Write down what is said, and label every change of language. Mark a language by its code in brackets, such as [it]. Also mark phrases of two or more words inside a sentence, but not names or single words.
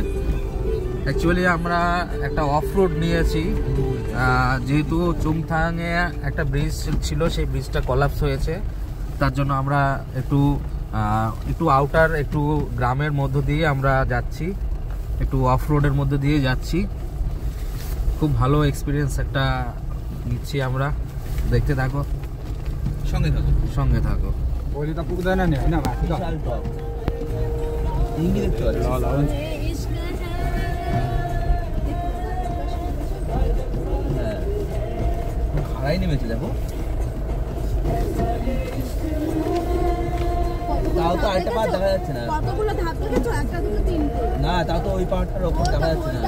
[bn] অ্যাকচুয়ালি আমরা একটা [en] off road [bn] নিয়েছি, যেহেতু চুংথাংয়ে একটা ব্রিজ ছিল, সেই ব্রিজটা কলাপস হয়েছে, তার জন্য আমরা একটু আউটার, একটু গ্রামের মধ্য দিয়ে আমরা যাচ্ছি, একটু [en] off road-er [bn] মধ্যে দিয়ে যাচ্ছি। খুব ভালো এক্সপিরিয়েন্স একটা নিচ্ছি আমরা, দেখতে থাকো, সঙ্গে থাকো, সঙ্গে থাকো। [ne] भोलि त पुग्दैन नि होइन माथि त [bn] ইঙ্গি দেখতে পাচ্ছি। [ne] ल हुन्छ [bn] খাড়াই নেমেছে দেখো। তাও তো আরেকটা পাহাড় দেখা যাচ্ছে না। কতগুলো ধাপ দেখেছো? একটা, দুটো, তিনটে। না, তাও তো ওই পাহাড়টার ওপর দেখা যাচ্ছে না।